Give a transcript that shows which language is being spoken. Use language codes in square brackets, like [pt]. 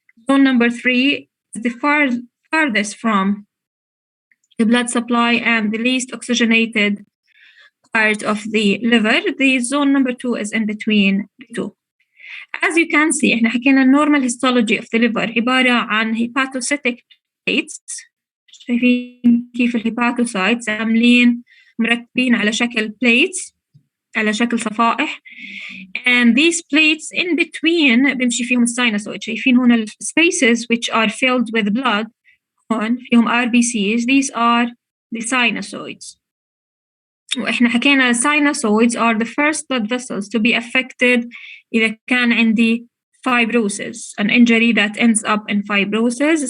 [en] Zone number 3 is the farthest from the blood supply and the least oxygenated part of the liver. The zone number 2 is in between the two. As you can see, [ar] احنا حكينا [en] normal histology of the liver [ar] عبارة عن [en] hepatocytic plates. [ar] شايفين كيف الهيباتوسايتس عاملين مرتبين [en] على شكل plates، [ar] على شكل صفائح. [en] And these plates in between [ar] بيمشي فيهم الساينوسويد. شايفين هون ال [en] spaces which are filled with blood [ar] هون فيهم [en] RBCs. These are the sinusoids. [ar] وإحنا حكينا [en] sinusoids are the first blood vessels to be affected [ar] إذا كان عندي [en] fibrosis, an injury that ends up in fibrosis.